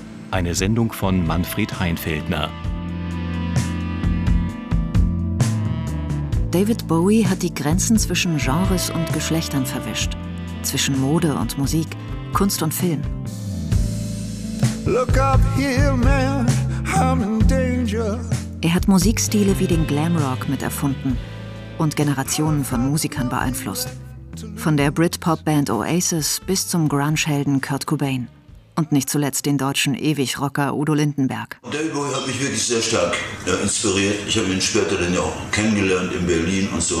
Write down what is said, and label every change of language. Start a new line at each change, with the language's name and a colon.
German: Eine Sendung von Manfred Heinfeldner. David Bowie hat die Grenzen zwischen Genres und Geschlechtern verwischt. Zwischen Mode und Musik, Kunst und Film.
English: Look up here, man, I'm in danger.
German: Er hat Musikstile wie den Glamrock mit erfunden und Generationen von Musikern beeinflusst. Von der Britpop-Band Oasis bis zum Grunge-Helden Kurt Cobain. Und nicht zuletzt den deutschen Ewig-Rocker Udo Lindenberg. David Bowie hat mich wirklich sehr stark inspiriert. Ich habe ihn später dann ja auch kennengelernt in Berlin und so.